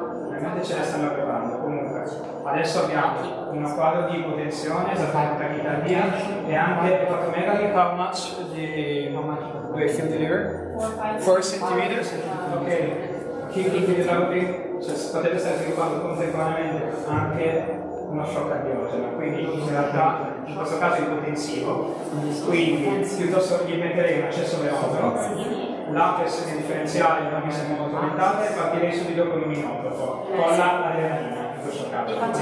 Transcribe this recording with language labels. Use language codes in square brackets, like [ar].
[it] Ovviamente ce la stanno preparando. Comunque, adesso abbiamo un quadro di ipotensione, esattamente tachicardia e anche epatomegaly. [en] How much do I feel the liver? 4 centimeters. Ok. Keep developing, [it] cioè potete stare sviluppando contemporaneamente anche uno shock cardiogeno, quindi in realtà in questo caso è ipotensivo, quindi piuttosto gli metterei un accesso venoso, la pressione differenziale non mi sembra molto aumentata e partirei subito con un inotropo, con l'adrenalina in questo caso.